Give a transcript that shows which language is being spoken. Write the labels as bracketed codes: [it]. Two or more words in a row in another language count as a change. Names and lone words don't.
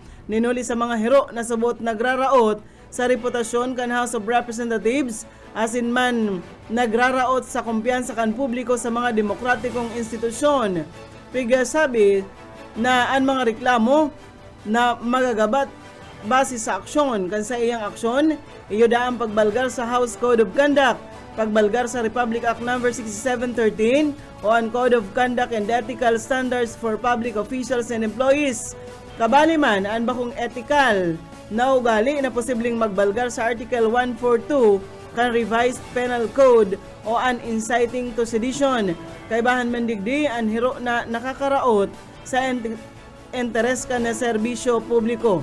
[bik] Ninuli sa mga hero na subot nagraraot sa reputasyon kan House of Representatives asin man nagraraot sa kumpiyansa kan publiko sa mga demokratikong institusyon. Pigasabi na ang mga reklamo na magagabat base sa aksyon. Kan sa iyang aksyon, iyo daang pagbalgar sa House Code of Conduct, pagbalgar sa Republic Act No. 6713 o ang Code of Conduct and Ethical Standards for Public Officials and Employees. Kabali man ang bakong ethical na ugali na posibleng magbalgar sa Article 142 kan Revised Penal Code o an [en] inciting to sedition. [bik] Kaibahan man digdi ang hiro na nakakaraot sa interes kan na serbisyo publiko.